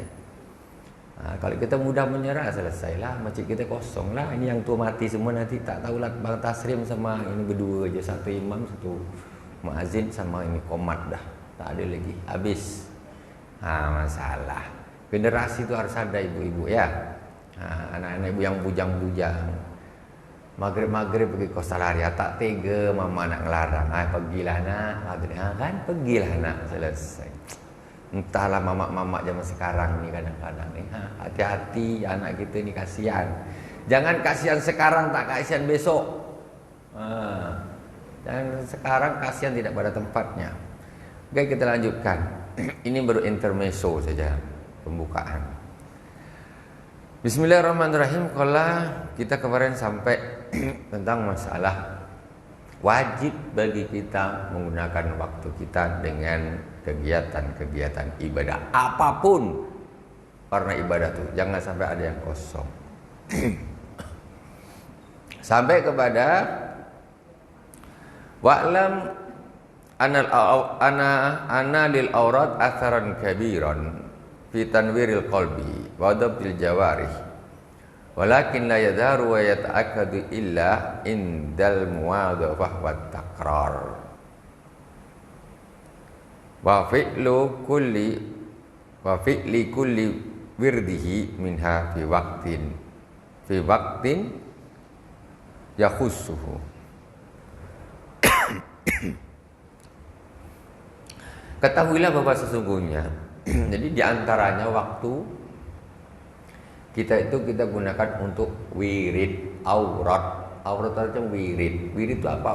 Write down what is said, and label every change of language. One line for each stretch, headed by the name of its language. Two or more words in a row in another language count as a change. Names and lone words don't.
Indonesian: Kalau kita mudah menyerah, selesailah, masjid kita kosong lah. Ini yang tua mati semua nanti tak tahulah Bang Tasrim sama ini berdua aja, 1 imam, 1 muazin sama ini komat dah, tak ada lagi, habis. Masalah generasi itu harus ada ibu-ibu ya. Anak-anak ibu yang bujang-bujang maghrib pergi Kostalaria, tak tega mama nak ngelarang. Pergilah nak maghrib, kan pergilah nak, selesai. Entahlah mamak-mamak zaman sekarang ni kadang-kadang ni, hati-hati anak kita ni, kasihan. Jangan kasihan sekarang tak kasihan besok. Jangan sekarang kasihan tidak pada tempatnya. Oke, kita lanjutkan. Ini baru intermezzo saja, pembukaan. Bismillahirrahmanirrahim. Kalau kita kemarin sampai tentang masalah wajib bagi kita menggunakan waktu kita dengan kegiatan-kegiatan ibadah apapun. Karena ibadah itu jangan sampai ada yang kosong. Sampai kepada
Arabic: واعلم أن للأوراد أثرا كبيرا في تنوير القلب وضبط الجوارح ولكن لا يظهر ويتأكد إلا عند المواظبة والتكرار وفعل كل ورده منها في وقت يخصه.
Indonesian: Ketahuilah bahwa sesungguhnya jadi diantaranya waktu kita gunakan untuk wirid aurat. Aurat itu wirid. Wirid itu apa?